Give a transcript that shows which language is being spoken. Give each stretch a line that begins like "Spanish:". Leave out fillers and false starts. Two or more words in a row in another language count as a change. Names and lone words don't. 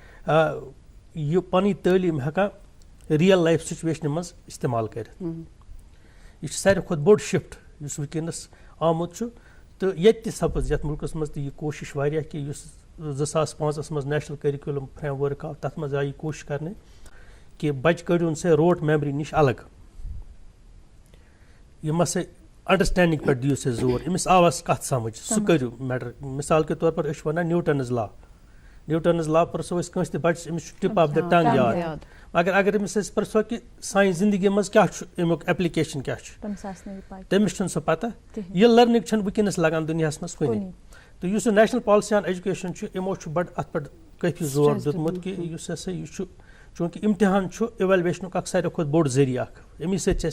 Kashmiri: یہِ پَنٕنۍ تعلیٖم ہٮ۪کان
English: real life situation
Kashmiri: منٛز اِستعمال کٔرِتھ یہِ چھِ ساروی کھۄتہٕ بوٚڑ شِفٹ یُس وٕنکیٚنَس آمُت چھُ تہٕ ییٚتہِ تہِ سپٕز یَتھ مُلکَس منٛز تہِ یہِ کوٗشِش واریاہ کہِ یُس 2005 منٛز
English: National Curriculum Framework
Kashmiri: آو تَتھ منٛز آیہِ یہِ کوٗشِش کَرنہٕ کہِ بَچہِ کٔڑۍہُن سا
English: rote memory
Kashmiri: نِش الگ یِم ہسا اَنڈرسٹینڈِنٛگ پٮ۪ٹھ دِیِو سا زور أمِس آو اَسہِ کَتھ سَمٕجھ سُہ کٔرِو میٹر
Urdu: مِثال کے طور پر
Kashmiri: أسۍ چھِ وَنان
English: Newton's law
Kashmiri: پرٛژھو أسۍ کٲنٛسہِ تہِ بَچَس أمِس چھُ
English: tip of the tongue
Kashmiri: یاد مگر اگر أمِس أسۍ پرٛژھو کہِ سانہِ زندگی منٛز کیٛاہ چھُ اَمیُک ایپلِکیشن کیٛاہ چھُ تٔمِس چھُنہٕ سُہ پَتہ یہِ لٔرنِنٛگ چھَنہٕ وٕنکیٚنَس لگان دُنیاہَس منٛز کُنی تہٕ یُس یہِ نیشنل پالسی آن ایجوکیشن چھُ یِمو چھُ بَڑٕ اَتھ پٮ۪ٹھ کٲفی زور دیُتمُت کہِ یُس ہسا یہِ چھُ چوٗنٛکہِ اِمتِحان چھُ اِویلویشنُک اکھ ساروی کھۄتہٕ بوٚڑ ذٔریعہٕ اکھ اَمی سۭتۍ چھِ اَسہِ